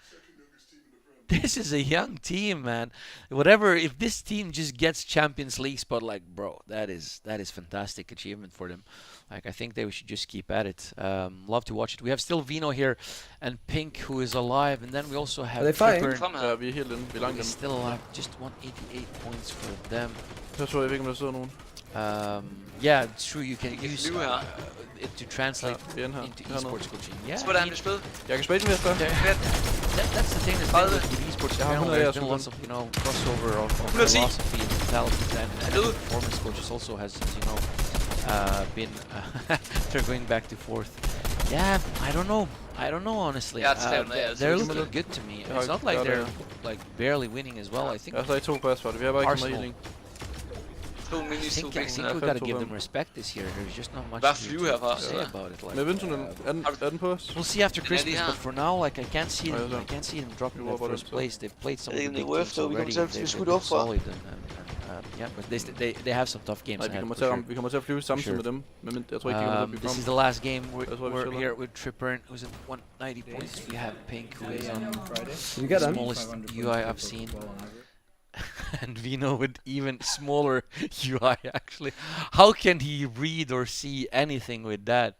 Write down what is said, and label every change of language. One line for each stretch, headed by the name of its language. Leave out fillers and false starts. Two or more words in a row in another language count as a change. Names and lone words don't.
English: This is a young team, man. Whatever, if this team just gets Champions League spot, like bro, that is fantastic achievement for them. Like I think they should just keep at it. Love to watch it. We have still Vino here and Pink, who is alive, and then we also have Tripper.
Danish: Vi er helt inde. Vi er langt
English: He's
Danish: inde.
English: still alive. Just 188 points for them.
Danish: Jeg tror ikke, om der sidder nogen.
English: Yeah, it's true. You can use it to translate
Danish: Vi er inde her.
English: into esports coaching. Yeah,
Danish: Hvordan vil spille? Jeg kan spille den, Jesper.
English: that's the thing that's been with esports in general. There's been lots of, you know, crossover of philosophy and mentalities, and performance coaches also has, you know, been they're going back to forth. Yeah, I don't know honestly. They're looking good to me. It's not like they're like barely winning as well. I think
Danish: Jeg har stadig 2 pas for det. Vi har bare ikke så meget healing.
English: I think we gotta give them respect this year. There's just not much to say about it. Like,
Danish: Men Vintunnel, er den på os?
English: we'll see after Christmas, but for now, like I can't see them dropping that first place. They've played some of the big teams already. They've been solid and yeah, but they have some tough games
Danish: Nej,
English: ahead.
Danish: vi kommer til at flyve samtidig med dem. Men jeg tror ikke, de kommer til at blive
English: This is the last game. We're here with Tripper, who's at 190 points. We have Pink, who is on the smallest UI I've seen. And Vino with even smaller UI actually. How can he read or see anything with that?